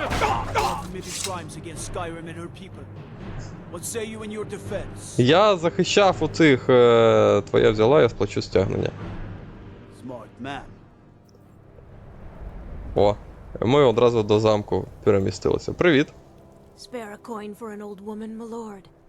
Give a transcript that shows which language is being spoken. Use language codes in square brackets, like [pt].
[en] committed crimes against Skyrim and her people. What say you in your defense? [uk] Я захищав у цих... Твоя взяла, я сплачу стягнення. [en] Smart man. [uk] О, ми одразу до замку перемістилися. Привіт. [en] Spare a coin for an old woman, my lord.